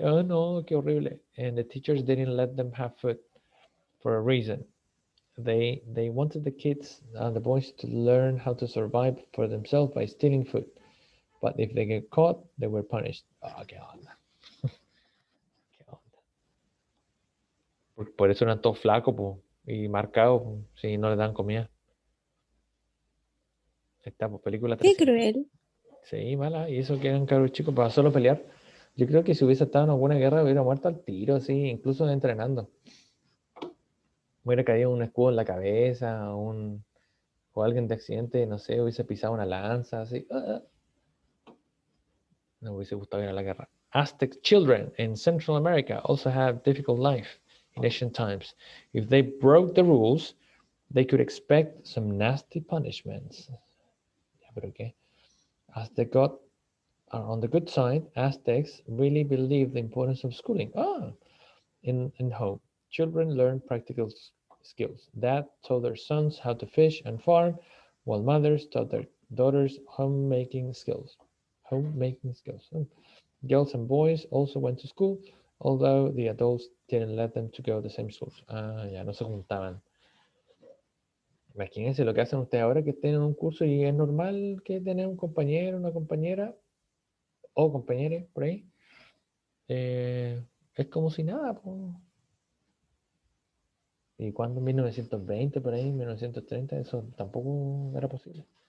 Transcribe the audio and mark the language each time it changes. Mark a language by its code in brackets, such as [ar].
[en] Oh no, [es] qué horrible! [en] And the teachers didn't let them have food for a reason. They wanted the kids and the boys to learn how to survive for themselves by stealing food. But if they get caught, they were punished. [es] Oh, qué onda. Qué onda. Por eso eran todos flacos po, y marcados po, si no les dan comida. Esta pues, película Qué 300. cruel. Sí, mala. Y eso que eran cabros chicos para solo pelear. Yo creo que si hubiese estado en alguna guerra hubiera muerto al tiro, así, incluso entrenando. Hubiera caído un escudo en la cabeza, o alguien de accidente, no sé, hubiese pisado una lanza, así. No hubiese gustado ir a la guerra. [en] Aztec children in Central America also have difficult life in ancient times. If they broke the rules, they could expect some nasty punishments. Yeah, but okay. As they got on the good side, Aztecs really believed the importance of schooling. In home, children learn practical skills. Dads taught their sons how to fish and farm, while mothers taught their daughters homemaking skills. Homemaking skills. Girls and boys also went to school, although the adults didn't let them to go to the same schools. [es] Ya no se juntaban. Imagínense lo que hacen ustedes ahora que estén en un curso y es normal que tener un compañero, una compañera o compañeros por ahí. Es como si nada. Po. Y cuando en 1920, por ahí, 1930, eso tampoco era posible.